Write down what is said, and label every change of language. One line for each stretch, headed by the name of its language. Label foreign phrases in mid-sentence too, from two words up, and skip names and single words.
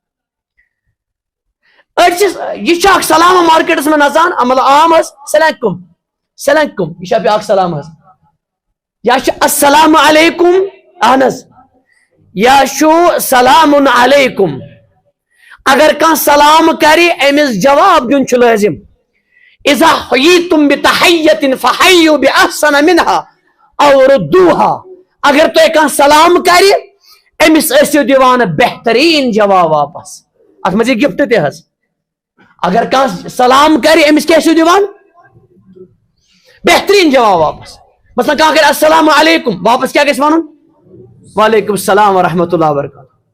Kashmiri: أڑۍ چھِ یہِ چھُ اکھ سلام مارکیٹس منٛز نژان مطلب عام حظ سلام سلام یہِ چھا بیاکھ سلام حظ یا چھُ السلام علیکم اہن حظ یا چھُ
Arabic: سلام علیکم
Kashmiri: اگر کانٛہہ سلام کرِ أمِس جواب دیُن چھُ لٲزم
Arabic: اذا حییتم بتحیۃ فحیوا باحسن منها او ردوها
Kashmiri: اگر تۄہہِ کانٛہہ سلام کرِ أمِس ٲسِو دِوان بہتریٖن جواب واپس اتھ منٛز یہِ گفٹ تہِ حظ اگر کانٛہہ سلام کرِ أمِس کیٛاہ ٲسِو دِوان بہتریٖن جواب واپس مثلاً کانٛہہ کرِ
Arabic: السلام علیکم
Kashmiri: واپس کیٛاہ گژھِ ونُن
Arabic: وعلیکم السلام ورحمۃ اللہ وبرکاتہ